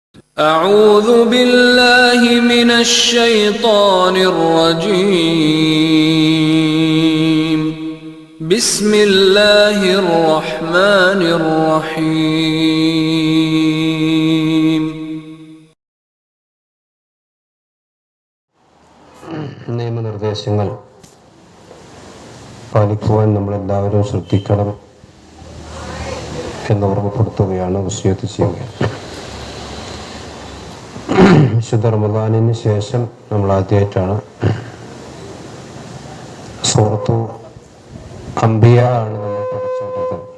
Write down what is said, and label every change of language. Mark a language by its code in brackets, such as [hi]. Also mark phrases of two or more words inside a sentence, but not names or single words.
[ar] أعوذ بالله من الشيطان الرجيم. بسم الله الرحمن الرحيم. [ml] നിയമനിർദ്ദേശങ്ങൾ പാലിക്കുവാൻ നമ്മളെല്ലാവരും ശ്രദ്ധിക്കണം എന്ന് ഓർമ്മപ്പെടുത്തുകയാണ്, വസിയത്ത് ചെയ്യുകയാണ്. വിശുദ്ധ റമദാനിന് ശേഷം നമ്മൾ ആദ്യമായിട്ടാണ് സൂറത്തു അംബിയ ആണ് നമ്മൾ പഠിച്ചുകൊണ്ടത്.